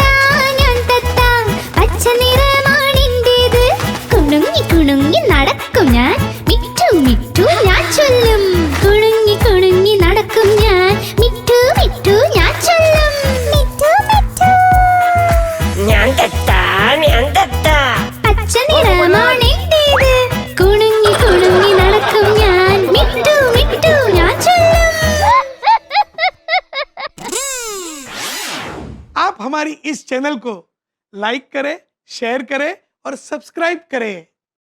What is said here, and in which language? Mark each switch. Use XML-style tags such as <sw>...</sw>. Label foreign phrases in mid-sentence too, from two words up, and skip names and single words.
<ml>പച്ച നിറമാണെൻ്റേത് കുണുങ്ങി കുണുങ്ങി നടക്കും ഞാൻ മിട്ടു മിട്ടു ഞാൻ ചൊല്ലും കുണുങ്ങി കുണുങ്ങി നടക്കും ഞാൻ മിട്ടു മിട്ടു ഞാൻ ചൊല്ലും മിട്ടു മിട്ടു ഞാൻ തത്ത പച്ച നിറമാണെൻ്റേത് കുണുങ്ങി കുണുങ്ങി നടക്കും ഞാൻ മിട്ടു മിട്ടു ഞാൻ ചൊല്ലും</ml> <hi>आप हमारी इस चैनल को लाइक करें, शेयर करें और सब्सक्राइब करें।</hi>